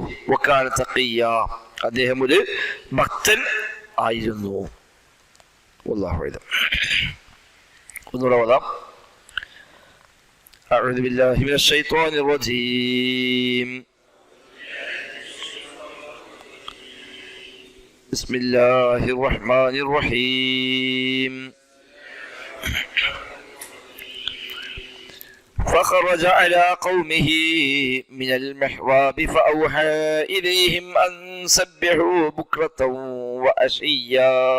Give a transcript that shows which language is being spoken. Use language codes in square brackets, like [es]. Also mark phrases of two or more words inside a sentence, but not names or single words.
[ar] وكان تقيا, [ml] അദ്ദേഹം ഒരു ഭക്തൻ ആയിരുന്നു. [ar] والله أعلم. [ml] ഒന്നുകൂടെ ഓതാം. [ar] أعوذ بالله من الشيطان الرجيم. بسم الله الرحمن الرحيم. فخرج على قومه من المحراب فأوحى إليهم أن سبحوا بكرة وعشيا.